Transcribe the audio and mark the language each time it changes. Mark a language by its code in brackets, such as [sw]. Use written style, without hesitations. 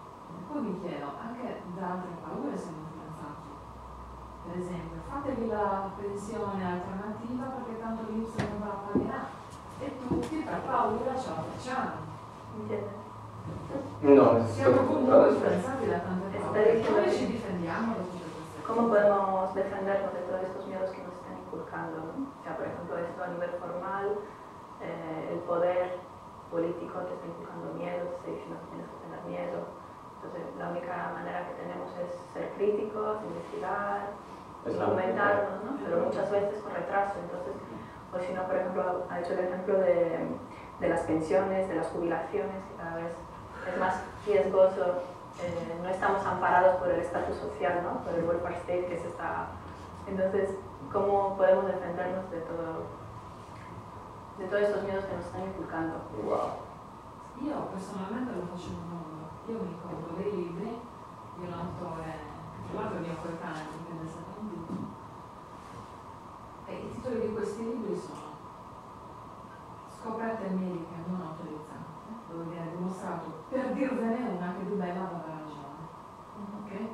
[it] E poi mi chiedo, anche da altre paure siamo influenzati. Per esempio, fatevi la pensione alternativa perché tanto l'INPS non va a pagare e tutti per paura ce la facciamo. No, siamo comunque influenzati da tante paure. Come ci difendiamo da tutte queste cose? [es] ¿Cómo podemos defendernos de todos estos miedos que nos están inculcando? ¿No? O sea, por ejemplo, esto a nivel formal, el poder político te está inculcando miedo, te está diciendo que tienes que tener miedo. Entonces, la única manera que tenemos es ser críticos, investigar, documentarnos, ¿no? Pero muchas veces con retraso. Entonces, o si no, por ejemplo, ha hecho el ejemplo de las pensiones, de las jubilaciones, que cada vez es más riesgoso. No estamos amparados por el estatus social, ¿no? Por el welfare state que se está... Entonces, ¿cómo podemos defendernos de todos estos miedos que nos están inculcando? Wow. [it] Io personalmente lo faccio in un modo. Io mi compro dei libri di un autore, che tra l'altro è mio coetaneo, che nel 71, e i titoli di questi libri sono Scoperte mediche non autorizzate, dove viene dimostrato, per dirvene una, che Di Bella aveva ragione. Okay?